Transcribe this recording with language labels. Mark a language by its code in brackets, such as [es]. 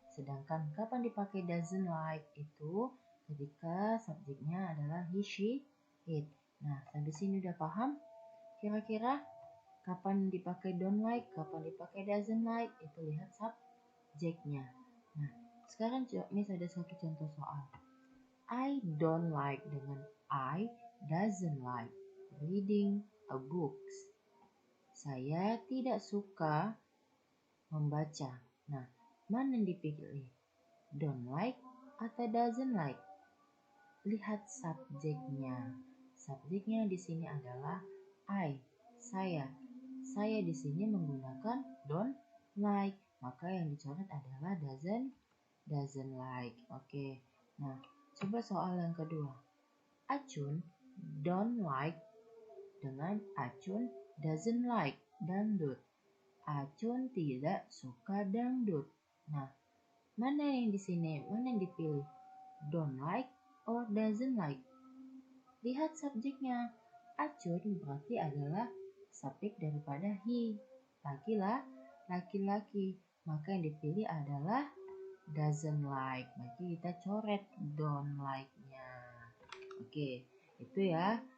[id] Sedangkan kapan dipakai doesn't like itu ketika subjeknya adalah he, she, it. Nah, sampai sini udah paham? Kira-kira kapan dipakai don't like, kapan dipakai doesn't like, itu lihat subjeknya. Nah, sekarang Miss ada satu contoh soal. [en] I don't like [id] dengan [en] I doesn't like reading a book. [id] Saya tidak suka membaca. Nah, mana yang dipilih? [en] Don't like [id] atau [en] doesn't like? [id] Lihat subjeknya. Subjeknya di sini adalah I, saya. Saya di sini menggunakan don't like, maka yang dicoret adalah doesn't like. Oke. Nah, coba soal yang kedua. [en] Acun don't like [id] dengan [en] Acun doesn't like dangdut. [id] Acun tidak suka dangdut. Nah, mana yang di sini? Mana yang dipilih? [en] Don't like or doesn't like? [id] Lihat subjeknya. Acun berarti adalah subjek daripada he. Laki-laki. Maka yang dipilih adalah doesn't like. Berarti kita coret don't like-nya. Oke, itu ya.